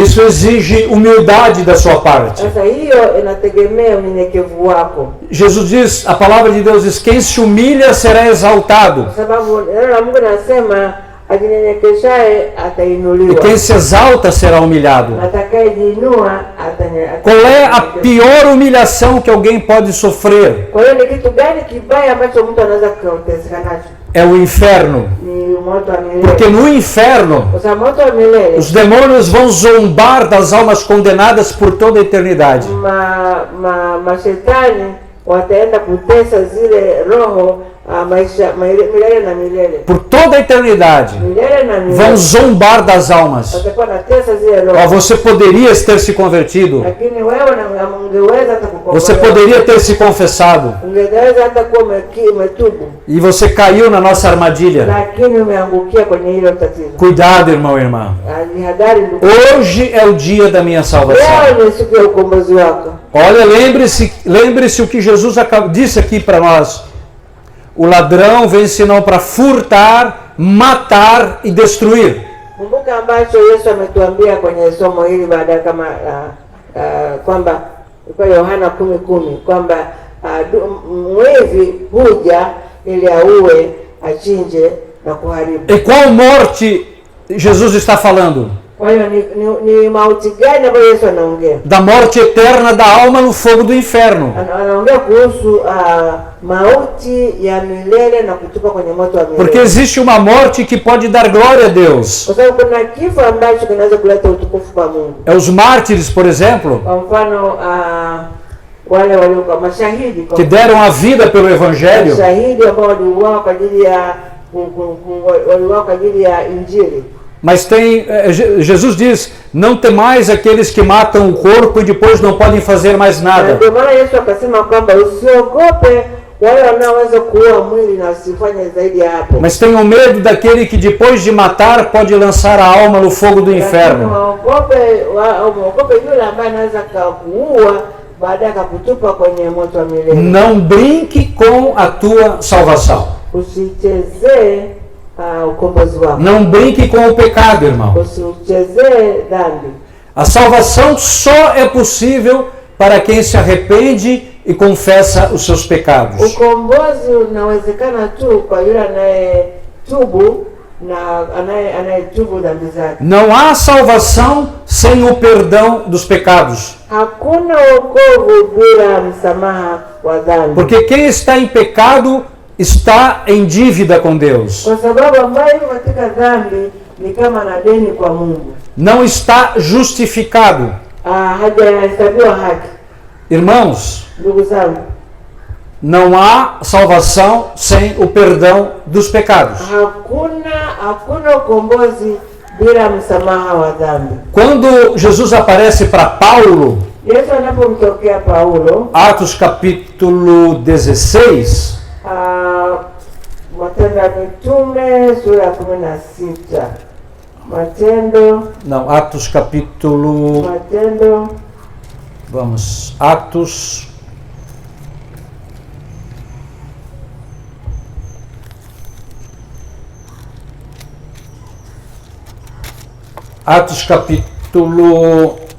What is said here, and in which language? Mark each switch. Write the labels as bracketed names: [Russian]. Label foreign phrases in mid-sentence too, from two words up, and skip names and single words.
[Portuguese] Isso exige humildade da sua parte. [Swahili] Sasa hiyo inategemea unyenyekevu wako. [Portuguese] Jesus diz, a palavra de Deus diz, quem se humilha será exaltado. [Swahili] Kwa sababu neno la Mungu linasema ajinyenyekeshaye atainuliwa. [Portuguese] E quem se exalta será humilhado. [Swahili] Atakayejiinua [Portuguese] Qual é a pior humilhação que alguém pode sofrer? [Swahili] Kwa hiyo ni kitu gani kibaya ambacho mtu anaweza kuteseka nacho? [Portuguese] É o inferno. [Swahili] Ni moto wa milele. [Portuguese] Porque no inferno, [Swahili] Kwa sababu moto wa milele, [Portuguese] os demônios vão zombar das almas condenadas por toda a eternidade. [Swahili] mashetani wataenda kutesa zile roho maisha milele na milele. [Portuguese] Por toda a eternidade. [Swahili] Milele na milele. [Portuguese] Vão zombar das almas. [Swahili] Watakuwa natesa zile roho. [Portuguese] Você poderia ter se convertido. [Swahili] Lakini wewe ungeweza hata kukombolewa. [Portuguese] Você poderia ter se confessado. [Swahili] Ungeweza hata kuwa umetubu. [Portuguese] E você caiu na nossa armadilha. [Swahili] Lakini umeangukia kwenye hilo tatizo. [Portuguese] Cuidado, irmão e irmã. [Swahili] Jihadhari ndugu. [Portuguese] Hoje é o dia da minha salvação. [Swahili] Leo ni siku ya ukombozi wako. [Portuguese] Olha, lembre-se o que Jesus disse aqui para nós. O ladrão vem senão para furtar, matar e destruir. [Swahili] Kumbuka ambacho Yesu ametuambia kwenye somo hili baada kama kwamba kwa Yohana 10:10 kwamba mwivi huja ili auwe, achinje na kuharibu. [Portuguese] E qual morte Jesus está falando? [Swahili] Kwa hiyo ni mauti gani ambayo Yesu anaongea? [Portuguese] Da morte eterna da alma no fogo do inferno. [Swahili] Anaongea kuhusu mauti ya milele na kutupa kwenye moto wa milele. [Portuguese] Porque existe uma morte que pode dar glória a Deus. [Swahili] Kwa sababu kuna kifo ambacho kinaweza kuleta utukufu kwa Mungu. [Portuguese] É os mártires, por exemplo, [Swahili] Kwa mfano wale waliokuwa mashahidi [Portuguese] que deram a vida pelo evangelho. [Swahili] Mashahidi ambao waliuawa kwa ajili ya Injili. [Portuguese] Mas tem, Jesus diz, não temais aqueles que matam o corpo e depois não podem fazer mais nada. [Swahili] Ndio maana Yesu akasema kwamba usiogope wale wanaoweza kuua mwili na usifanye zaidi ya hapo. [Portuguese] Mas tenham medo daquele que depois de matar pode lançar a alma no fogo do inferno. [Swahili] Waogope yule ambaye anaweza kuua baadaye akakutupa kwenye moto wa milele. [Portuguese] Não brinque com a tua salvação. [Swahili] Usichezee ukombozi wako. [Portuguese] Não brinque com o pecado, irmão. [Swahili] Usichezee dhambi. [Portuguese] A salvação só é possível para quem se arrepende e confessa os seus pecados. [Swahili] Ukombozi unawezekana tu kwa yule anayetubu na anayetubu dhambi zake. [Portuguese] Não há salvação sem o perdão dos pecados. [Swahili] Hakuna wokovu bila msamaha wa dhambi. [Portuguese] Porque quem está em pecado está em dívida com Deus. [Swahili] Kwa sababu ambaye yuko katika dhambi ni kama na deni kwa Mungu. [Portuguese] Não está justificado. [Swahili] Hajahesabiwa haki. [Portuguese] Irmãos, [Swahili] Ndugu zangu, [Portuguese] não há salvação sem o perdão dos pecados. [Swahili] Hakuna ukombozi bila msamaha wa dhambi. [Portuguese] Quando Jesus aparece para Paulo, [Swahili] Yesu anapomtokea Paulo, [Portuguese] Atos capítulo 16, [Swahili] Matendo ya Mitume sura ya 16. Matendo. [Portuguese] Não, Atos capítulo. [Swahili] Matendo. [Portuguese] Vamos, Atos. Atos capítulo.